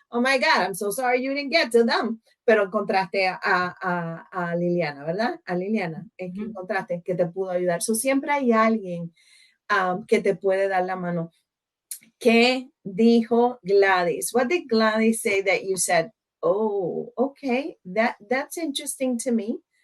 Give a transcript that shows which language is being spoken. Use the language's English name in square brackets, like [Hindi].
[English] Oh my God, I'm so sorry you didn't get to them. [Spanish] Pero encontraste a Liliana, ¿verdad? A Liliana, que encontraste que te pudo ayudar. So siempre hay alguien que te puede dar la mano. ¿Qué dijo Gladys? [English] What did Gladys say that you said, oh, okay, that's interesting to me?